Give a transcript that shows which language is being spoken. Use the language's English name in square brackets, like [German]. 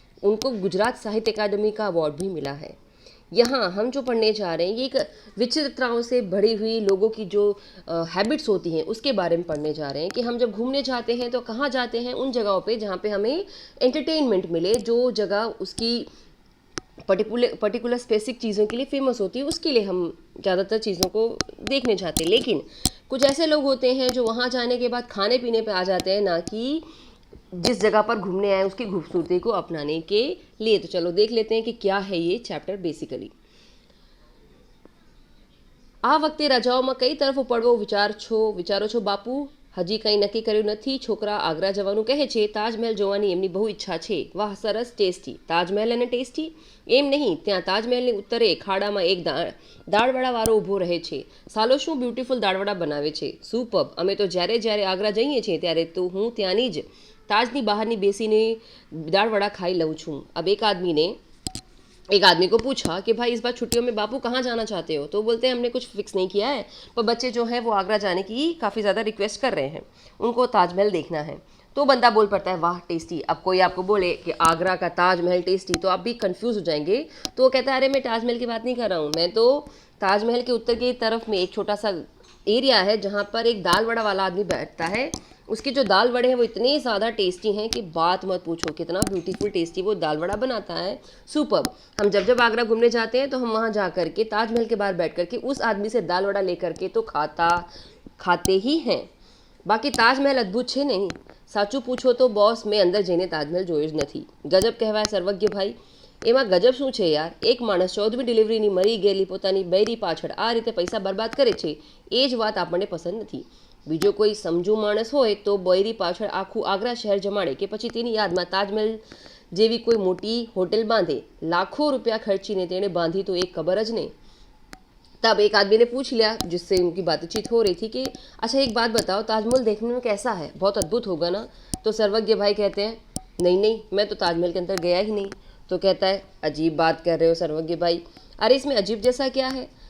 [Hindi] उनको गुजरात साहित्य अकादमी का अवार्ड भी मिला है। यहाँ हम जो पढ़ने जा रहे हैं ये एक विचित्रताओं से भरी हुई लोगों की जो हैबिट्स होती हैं उसके बारे में पढ़ने जा रहे हैं कि हम जब घूमने जाते हैं तो कहाँ जाते हैं, उन जगहों पे जहाँ पे हमें एंटरटेनमेंट मिले, जो जगह उसकी पर्टिकुलर स्पेसिफिक चीज़ों के लिए फेमस होती है, उसके लिए हम ज़्यादातर चीज़ों को देखने जाते हैं। लेकिन कुछ ऐसे लोग होते हैं जो वहाँ जाने के बाद खाने पीने पे आ जाते हैं, ना कि जिस जगह पर घूमने आए उसकी खूबसूरती को अपनाने के लिए। तो चलो देख लेते हैं कि क्या है ये चैप्टर बेसिकली। [Gujarati] आ वखते रजाओમાં કઈ તરફ પડવો વિચારો છો બાપુ? હજી કંઈ નક્કી કર્યું નથી. છોકરા આગ્રા જવાનું કહે છે. તાજમહેલ જોવાની એમની બહુ ઈચ્છા છે. વાહ, સરસ, ટેસ્ટી. તાજમહેલ અને ટેસ્ટી? એમ નહીં, ત્યાં તાજમહેલની ઉત્તરે ખાડામાં એક દાળવડાવાળો ઊભો રહે છે. સાલો શું બ્યુટીફુલ દાળવડા બનાવે છે. સુપર્બ. અમે તો જ્યારે જ્યારે આગ્રા જઈએ છીએ ત્યારે તો હું ત્યાંની જ ताजनी बाहरनी बेसीने दाढ़वड़ा खाई लऊँ छूँ। [Hindi] अब एक आदमी को पूछा कि भाई इस बार छुट्टियों में बापू कहाँ जाना चाहते हो? तो बोलते हैं हमने कुछ फिक्स नहीं किया है, पर बच्चे जो हैं वो आगरा जाने की काफ़ी ज़्यादा रिक्वेस्ट कर रहे हैं, उनको ताजमहल देखना है। तो बंदा बोल पड़ता है वाह टेस्टी। अब कोई आपको बोले कि आगरा का ताजमहल टेस्टी, तो आप भी कंफ्यूज हो जाएंगे। तो वो कहता है अरे मैं ताजमहल की बात नहीं कर रहा हूँ, मैं तो ताजमहल के उत्तर की तरफ में एक छोटा सा एरिया है जहाँ पर एक दाल वड़ा वाला आदमी बैठता है। उसके जो दाल वड़े हैं वो इतने ज़्यादा टेस्टी हैं कि बात मत पूछो, कितना ब्यूटीफुल टेस्टी वो दाल वड़ा बनाता है। सुपर्ब। हम जब आगरा घूमने जाते हैं तो हम वहाँ जा कर के ताजमहल के बाहर बैठ कर के उस आदमी से दाल वड़ा लेकर के तो खाते ही हैं। [Gujarati] बाकी ताजमहल अद्भुत છે નહીં, સાચું પૂછો તો બોસ મેં અંદર જઈને તાજમહેલ જોયો જ નથી. ગજબ કહેવાય સર્વજ્ઞ ભાઈ. એમાં ગજબ શું છે યાર? એક માણસ 14મી ડિલિવરીની મરી ગયેલી પોતાની બૈરી પાછળ આ રીતે પૈસા બરબાદ કરે છે, એ જ વાત આપણને પસંદ નથી. બીજો કોઈ સમજુ માણસ હોય તો બૈરી પાછળ આખું આગ્રા શહેર જમાડે કે પછી તેની યાદમાં તાજમહેલ જેવી કોઈ મોટી હોટેલ બાંધે. લાખો રૂપિયા ખર્ચીને તેણે બાંધી તો એક કબર જ નહીં. [Hindi] तब एक आदमी ने पूछ लिया जिससे उनकी बातचीत हो रही थी कि अच्छा एक बात बताओ, ताजमहल देखने में कैसा है? बहुत अद्भुत होगा ना? तो सर्वज्ञ भाई कहते हैं नहीं, मैं तो ताजमहल के अंदर गया ही नहीं। तो कहता है अजीब बात कर रहे हो सर्वज्ञ भाई। अरे इसमें अजीब जैसा क्या है?